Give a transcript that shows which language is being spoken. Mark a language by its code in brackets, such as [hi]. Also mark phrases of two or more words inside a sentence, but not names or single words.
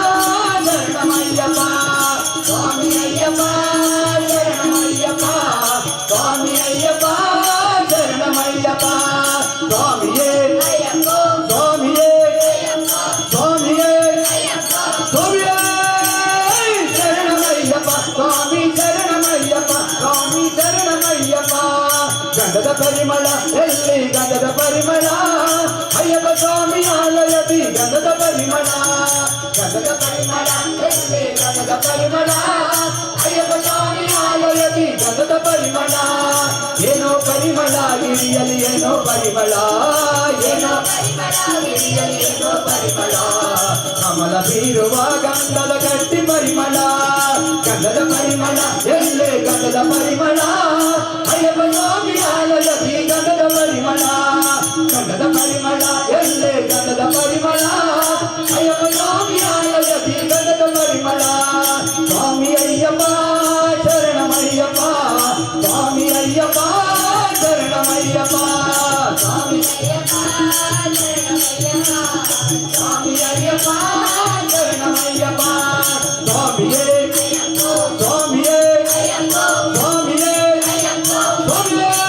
[te] శరణమయ్యప్ప, స్వామి అయ్యప్ప శరణమయ్యప్ప, స్వామి అయ్యప్ప శరణమయ్యప్ప, స్వామియే స్వామియే స్వామియే స్వామియే శరణమయ్యప్ప, స్వామి శరణమయ్యప్ప, స్వామి శరణమయ్యప్ప. [kn] ಗಂಧದ ಪರಿಮಳ ಎಲ್ಲಿ ಗಂಧದ ಪರಿಮಳ, ಅಯ್ಯಪ್ಪ ಸ್ವಾಮಿ ಆಲಯದಿ ಗಂಧದ ಪರಿಮಳ, ಗಂಧದ ಪರಿಮಳ ಎಲ್ಲಿ ಗಂಧದ ಪರಿಮಳ, ಅಯ್ಯಪ್ಪ ಸ್ವಾಮಿ ಆಲಯದಿ ಗಂಧದ ಪರಿಮಳ. ಏನೋ ಪರಿಮಳ ಗಿರಿಯಲಿ ಏನೋ ಪರಿಮಳ, ಏನೋ ಪರಿಮಳ ಗಿರಿಯಲಿ ಏನೋ ಪರಿಮಳ, ಕಮಲ ಬೀರುವ ಗಂಧದ ಗಟ್ಟಿ ಪರಿಮಳ, ಗಂಧದ ಪರಿಮಳ ಎಲ್ಲೇ ಗಂಧದ ಪರಿಮಳ, ಅಯ್ಯಪ್ಪ ಸ್ವಾಮಿ ಆಲಯದಿ ಗಂಧದ ಪರಿಮಳ, ಗಂಧದ ಪರಿಮಳ ಎಲ್ಲೇ ಗಂಧದ ಪರಿಮಳ, ಅಯ್ಯಪ್ಪ ಸ್ವಾಮಿ ಆಲಯದಿ ಗಂಧದ ಪರಿಮಳ. ಸ್ವಾಮಿ ಅಯ್ಯಪ್ಪ ಶರಣಮಯ್ಯಪ್ಪ, ಸ್ವಾಮಿ ಅಯ್ಯಪ್ಪ ಶರಣಮಯ್ಯಪ್ಪ, ಸ್ವಾಮಿ ಅಯ್ಯಪ್ಪ ಶರಣಮಯ್ಯಪ್ಪ, ಸ್ವಾಮಿ ಅಯ್ಯಪ್ಪ ಶರಣಮಯ್ಯಪ್ಪ, ಸ್ವಾಮಿಯೇ ಸ್ವಾಮಿಯೇ ಸ್ವಾಮಿಯೇ ಸ್ವಾಮಿಯೇ